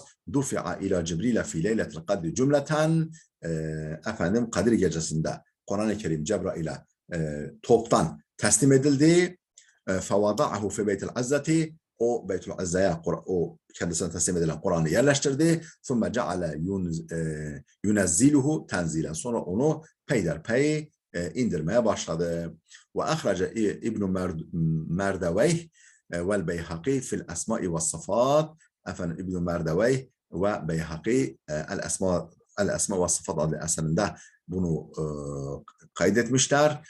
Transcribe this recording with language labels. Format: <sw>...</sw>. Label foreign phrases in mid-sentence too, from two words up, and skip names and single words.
<ar>دُفِعَ إلى جبريل في ليلة القدر جملةً.</ar> <tr>Efendim Kadir gecesinde Kur'an-ı Kerim Cebrail'e toptan teslim edildi.</tr> <ar>فوضعه في بيت العزة,</ar> <tr>o Beytül İzza'ya, o kendisine teslim edilen Kur'an'ı yerleştirdi.</tr> <ar>ثُمَّ جَعَلَ يُنَزِّلُهُ تَنْزِيلًا,</ar> <tr>sonra onu peyderpey indirmeye başladı.</tr> <ar>وَأَخْرَجَ İbn Merdeveyh وَالْبَيْهَقِي في الأسماء والصفات.</ar> <tr>Efendim İbn Merdeveyh ve Beyhaqi el-esma ve sıfat adlı eserinde bunu kaydetmişler.</tr>